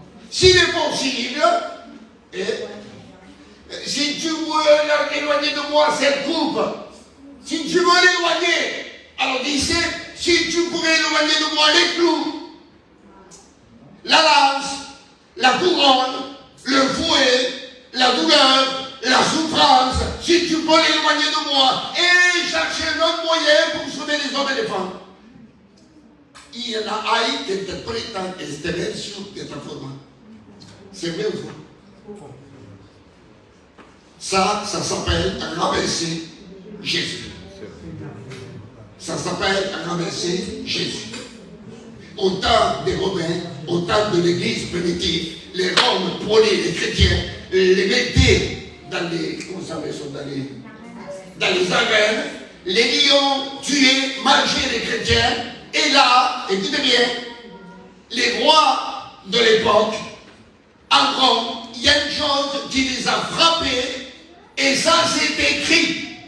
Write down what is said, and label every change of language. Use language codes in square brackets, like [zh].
[fr] S'il est possible, si tu veux éloigner de moi cette coupe, si tu veux l'éloigner, alors dis, si tu pourrais éloigner de moi les clous, la lance, la couronne, le fouet, la douleur, la souffrance, si tu peux l'éloigner de moi et chercher un autre moyen pour sauver les hommes et les femmes. Il y en a [es] ahí que interpretan este verso de esta forma. [fr] C'est vrai ou faux? Ça s'appelle rabaisser Jésus. Ça s'appelle rabaisser Jésus. Au temps des Romains, au temps de l'Église primitive, les Roms prenaient les chrétiens, les mettaient dans les, comment ça s'appelle ça, dans les arènes, les lions tuaient, mangeaient les chrétiens, et là, écoutez bien, les rois de l'époque, en Rome, il y a une chose qui les a frappés, et ça c'est écrit.